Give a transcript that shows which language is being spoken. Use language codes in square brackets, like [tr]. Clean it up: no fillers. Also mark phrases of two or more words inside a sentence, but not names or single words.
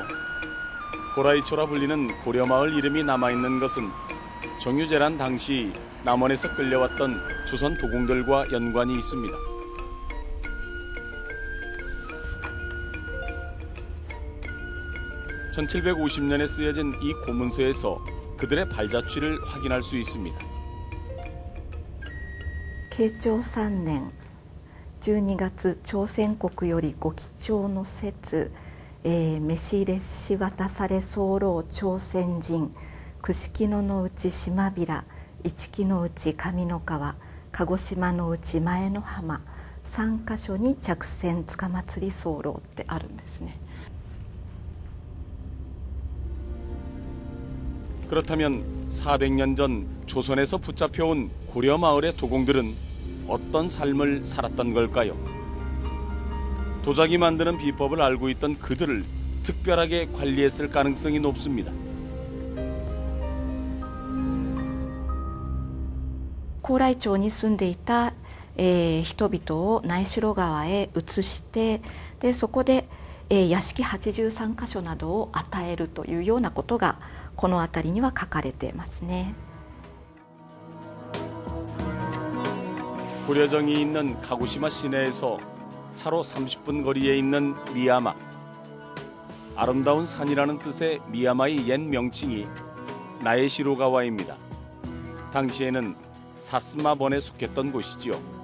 [ko] 고라이초라 불리는 고려마을 이름이 남아있는 것은 정유재란 당시 남원에서 끌려왔던 조선 도공들과 연관이 있습니다. (1750년에) 쓰여진 이 고문서에서 그들의 발자취를 확인할 수 있습니다. [ja] 慶長3年12月朝鮮国よりご帰朝の節、召し入れし渡され候朝鮮人串木野の内島平市木の内上の川鹿児島の内前の浜3カ所に着船塚祭り候ってあるんですね。 [ko] 그렇다면 400년 전 조선에서 붙잡혀온 고려 마을의 도공들은 어떤 삶을 살았던 걸까요? 도자기 만드는 비법을 알고 있던 그들을 특별하게 관리했을 가능성이 높습니다. [ja] 高麗町に住んでいた、人々を苗代川へ移してでそこで、屋敷83カ所などを与えるというようなことがこの辺りには書かれていますね。 [ko] 고려정이 있는 가고시마 시내에서 차로 30분 거리에 있는 미야마. 아름다운 산이라는 뜻의 미야마의 옛 명칭이 나에시로가와입니다. 당시에는 사스마번에 속했던 곳이지요.